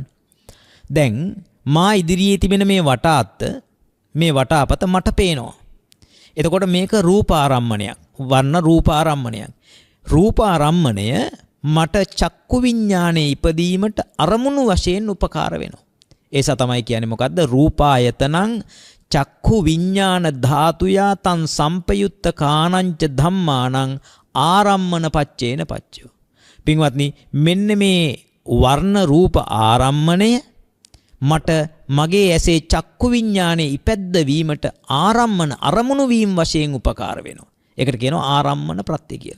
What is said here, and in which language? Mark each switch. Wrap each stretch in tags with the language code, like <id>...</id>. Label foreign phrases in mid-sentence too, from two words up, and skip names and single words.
<si>දැන් මා ඉදිරියේ තිබෙන මේ වටාපත මට පේනවා. එතකොට මේක රූපාරම්මණයක්. වර්ණ රූපාරම්මණයක්. රූපාරම්මණය මට චක්කු විඥානයේ ඉපදීමට අරමුණු වශයෙන් උපකාර වෙනවා. ඒස තමයි කියන්නේ මොකද්ද?</si> <pi>රූපායතනං චක්ඛු විඥාන ධාතුයා තං සම්පයුත්ත කානංච ධම්මානං ආරම්මන පච්චේන පච්චයෝ.</pi> <si>පින්වත්නි මෙන්න මේ වර්ණ රූප ආරම්මණය මට මගේ ඇසේ චක්කු විඥානයේ ඉපැද්ද වීමට ආරම්මන අරමුණු වීම වශයෙන් උපකාර වෙනවා. ඒකට කියනවා ආරම්මන ප්‍රත්‍ය කියලා.</si>